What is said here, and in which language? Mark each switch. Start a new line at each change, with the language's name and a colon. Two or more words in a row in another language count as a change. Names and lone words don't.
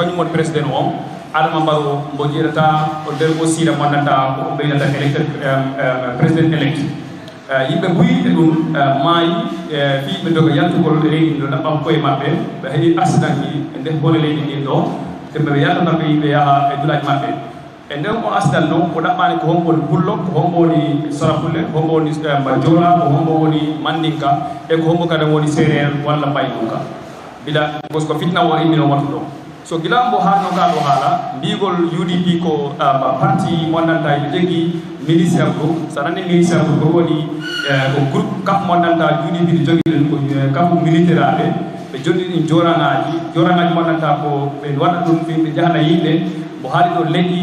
Fula: kañum woni président on Adama Barrow mbo jeerata o nder mo siira mo andanta ko ɓeynata élected président elect yimɓe buyiɓe ɗum maayi fii ɓe doga yaltugol e leydi ɗo ɗaɓɓam koye maɓɓe ɓe heeɗi accident ji e nder bone leydi ndin ɗo tembe ɓe yaltata ɓe yimɓe yaha e dulaji maɓɓe e nder o accident noon ko ɗaɓɓani ko hombo woni pullo ko hombo woni sarafulle ko hombo woni joola ko hombo woni mandinka e ko hombo kadi woni séréer walla baynuka bila
French: parce que
Fula: fitna o immino wattu ɗo so gila mbo haano ka ɗo haala mbigol UDP ko parti mo andanta ɓe jogui
French: ministére groupe
Fula: so nani
French: ministére groupe
Fula: ko woni ko groupe kaf mo andanta UDP ɗi jogui ɗen ko kafu militaire aɓe ɓe jogui ɗin jorangaji mo andanta ko ɓe waɗa ɗum ɓe jahana yimɓe mo haali ɗo leƴƴi